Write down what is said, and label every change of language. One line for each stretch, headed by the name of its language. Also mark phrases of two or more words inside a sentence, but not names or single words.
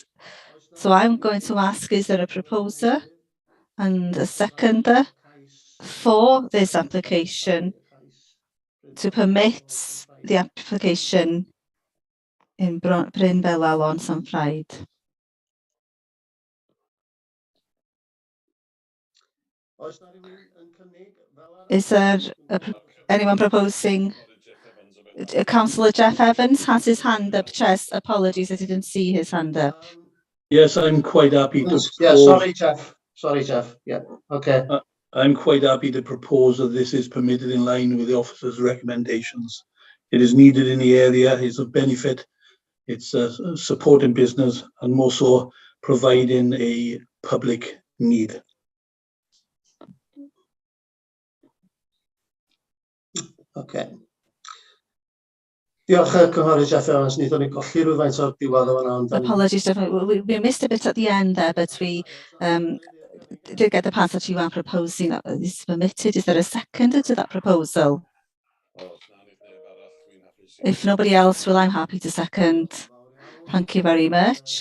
English: So I'm going to ask, is there a proposer and a seconder for this application to permit the application in Bryn Belal on San Fried?
Welsh: Oes 'na rywun yn cynnig fel arall?
English: Is there anyone proposing? Councillor Jeff Evans has his hand up. Chess, apologies, I didn't see his hand up. Yes, I'm quite happy to Yeah, propose. sorry, Jeff. Sorry, Jeff. Yeah, okay. I'm quite happy to propose that this is permitted in line with the officer's recommendations. It is needed in the area, it's of benefit, it's supporting business and more so providing a public need. Okay.
Welsh: Diolch cynghorydd Jeff Evans, nithon ni golli rhywfaint o'r diwedd o fanna.
English: Apologies, Jeff. We missed a bit at the end there, but we did get the pass that you are proposing that this is permitted. Is there a second to that proposal? If nobody else will, I'm happy to second. Thank you very much.